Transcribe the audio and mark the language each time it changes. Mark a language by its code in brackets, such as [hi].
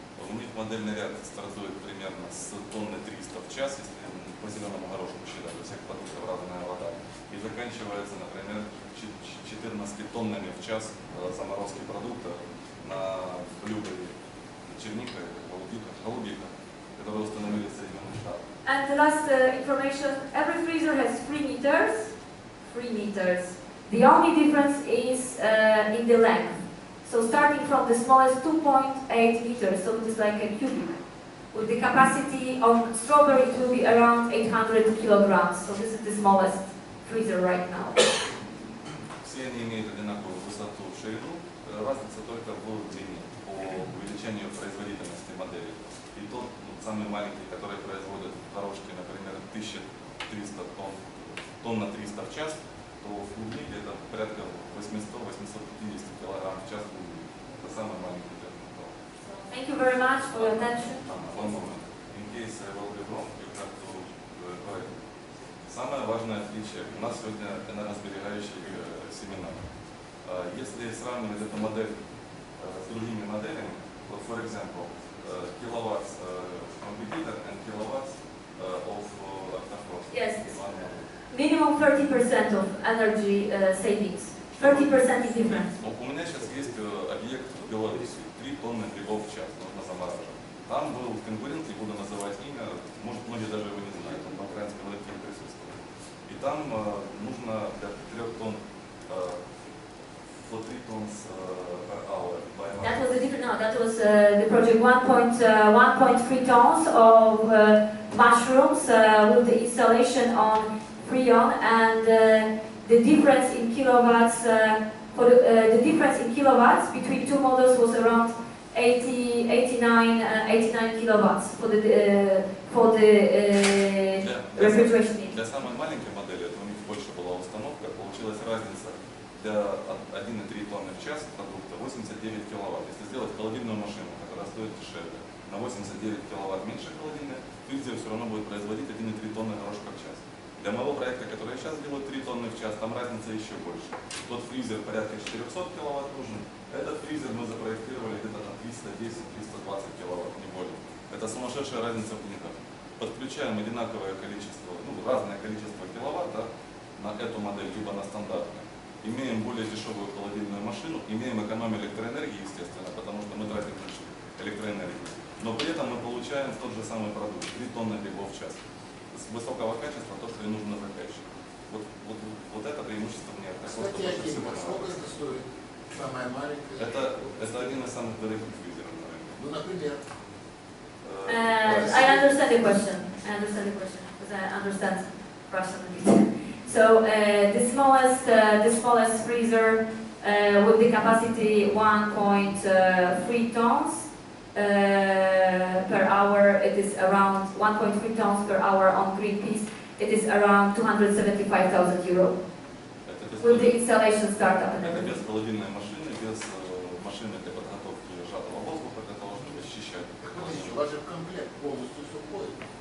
[ru] У них модельный ряд стартует примерно с тонны 300 в час, если по зеленому горошку считать, у всех продуктов разная вода, и заканчивается, например, 14 тоннами в час заморозки продукта на блюдере черника, голубика, которые установили в Соединенных Штатах. [en] And the last information, every freezer has 3 meters. 3 meters. The only difference is in the length. So starting from the smallest 2.8 meters, so it is like a cubic. With the capacity of strawberry, it will be around 800 kilograms. So this is the smallest freezer right now. [ru] Все они имеют одинаковую высоту и ширину, разница только в длине по увеличению производительности модели. И тот самый маленький, который производит горошки, например, 1300 тонн на 300 в час, то в клубнике это порядка 800-850 килограмм в час клубники. Это самый маленький термин. [en] Thank you very much for your attention. One moment. In case I will be wrong, you have to correct. [ru] Самое важное отличие. У нас сегодня энергосберегающий семинар. Если сравнивать эту модель с другими моделями, вот, [en] for example, kilowatts competitor and kilowatts of Octo Frost. Yes. Minimum 30% of energy savings. 30% is different. [ru] У меня сейчас есть объект в Беларуси, 3 тонны грибов в час нужно замораживать. Там был конкурент, не буду называть имя, может многие даже его не знают, он на украинском языке присутствует. И там нужно для 3 тонн [en] for 3 tons per hour. That was the different. No, that was the project 1.3 tons of mushrooms with the installation on Freon, and the difference in kilowatts the difference in kilowatts between two models was around 89 kilowatts for the refrigeration need. [ru] Для самой маленькой модели, это у них больше была установка, получилась разница для 1,3 тонны в час продукта 89 киловатт. Если сделать холодильную машину, которая стоит дешевле, на 89 киловатт меньше холодильной, фризер все равно будет производить 1,3 тонны горошка в час. Для моего проекта, который я сейчас делаю, 3 тонны в час, там разница еще больше. Тот фризер порядка 400 киловатт нужен. Этот фризер мы запроектировали где-то на 310-320 киловатт, не более. Это сумасшедшая разница в деньгах. Подключаем одинаковое количество, разное количество киловатт, да, на эту модель, либо на стандартную. Имеем более дешевую холодильную машину, имеем экономию электроэнергии, естественно, потому что мы тратим меньше электроэнергии. Но при этом мы получаем тот же самый продукт, 3 тонны грибов в час. С высокого качества, то, что и нужно заказчику. Вот это преимущество мне. Кстати, сколько это стоит? Самая маленькая? Это один из самых дорогих фризеров на рынке. Ну, например. [en] I understand the question. Because I understand Russian a bit. So the smallest freezer with the capacity 1.3 tons per hour. It is around 1.3 tons per hour on green peas. It is around 275,000 euro. With the installation startup. [ru] Это без холодильной машины, без машины для подготовки сжатого воздуха для того, чтобы счищать. У вас же комплект полностью все входит.